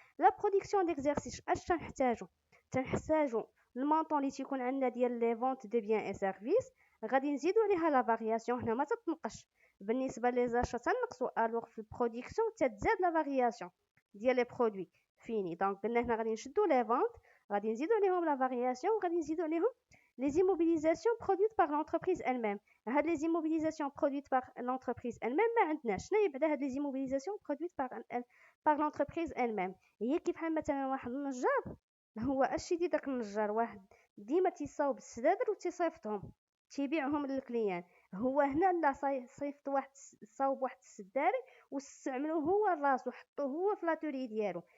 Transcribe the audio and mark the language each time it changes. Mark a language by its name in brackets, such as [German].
[Arabic] لا برودكسيون ديكزارسيس اش تنحتاجو المونطون اللي تيكون عندنا ديال لي فونت دو بيان اي سيرفيس، غادي نزيدو عليها لا فارياسيون. هنا ما تتنقش بالنسبه لي زاشا تنقصوا، الوغ في البرودكسيون تتزاد لا فارياسيون ديال لي برودوي فيني. دونك قلنا هنا غادي نشدو لي فونت، غادي نزيدو عليهم لا فارياسيون، وغادي نزيدو عليهم [French] les immobilisations produites par l'entreprise elle-même. [Arabic] هاد [French] les immobilisations produites par l'entreprise elle-même [Arabic] ما عندناش. شنو هي بعدا هاد [French] les immobilisations produites par l'entreprise elle-même؟ [Arabic] هي كيف بحال مثلا واحد النجار، هو اش يدير داك النجار؟ واحد ديما تيصاوب السدادر وتيصيفطهم تيبيعهم للكليان. هو هنا لا صيفط واحد صاوب واحد السداري واستعملوه هو راسو، حطوه هو في لاتوري ديالو.